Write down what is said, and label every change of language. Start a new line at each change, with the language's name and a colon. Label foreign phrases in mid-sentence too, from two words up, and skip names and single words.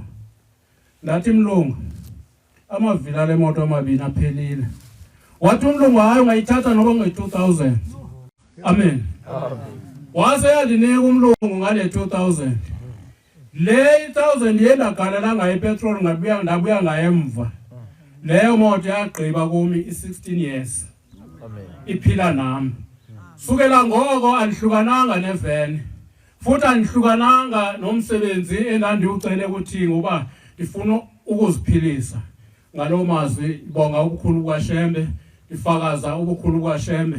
Xhosa: Ndathi mlungu amavili ale moto amabini aphelile. Wathi umlungu hayi ungayithatha noba nge-2,000. Amen. Wase yandinika umlungu ngale 2,000. Le 1,000 yenda galela ngayo ipetrol ndabuya ngayo emva. Leyo moto yagqiba kumi i-16 years. Amen. Iphila nami. Sukela ngoko andihlukananga neveni. Futhi andihlukananga nomsebenzi endandiucele ukuthi ngoba ndifuna ukuziphilisa. Ngalo mazwi bonga ubukhulu kwaShembe, ifakaza ubukhulu kwaShembe.